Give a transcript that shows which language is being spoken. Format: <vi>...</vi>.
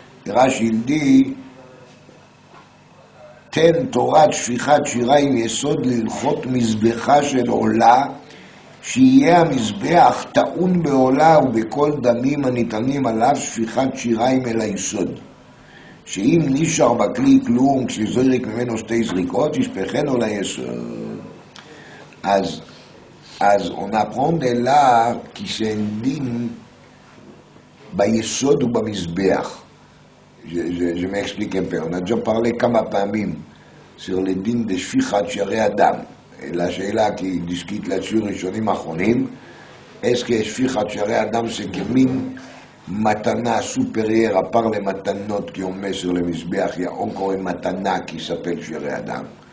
<he>Rashi,</he> <fr>il dit,</fr> <he>ten Torah shfichat shiraim yesod l'ilchot mizbecha shel ola, שיהיה המזבח טעון בעולה ובכל דמים הניתנים עליו שפיכת שיריים אל היסוד. שאם נשאר בכלי כלום, כשזורק ממנו שתי זריקות, ישפכנו ליסוד.</he> <fr>אז on apprend de là qui c'est un din</fr> <he>ביסוד ובמזבח.</he> <fr>Je m'explique un peu. On a déjà parlé</fr> <he>כמה פעמים</he> <fr>sur les din de שפיכת שירי אדם. La שאלה qui discute là-dessus ראשונים אחרונים, est-ce que שפיכת שירי אדם c'est כמין matana supérieure à part les matanot qu'on met sur le misbeach, il y a encore une matana qui s'appelle שירי אדם.</fr>